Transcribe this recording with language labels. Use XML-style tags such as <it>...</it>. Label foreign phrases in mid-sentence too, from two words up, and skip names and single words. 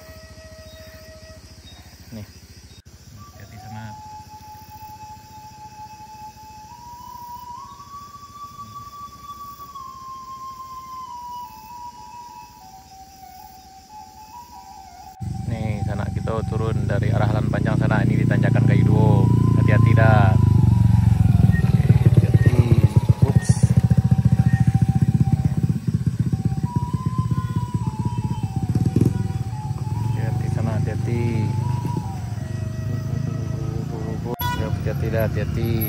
<id>Nih, hati-hati sana. Nih, sana kita turun dari arah Halan Panjang sana, ini di tanjakan Kayu Duo. Hati-hati dah. Hati-hati. Ups. Hati-hati sana, hati-hati. Hati-hati dah, hati-hati.</id>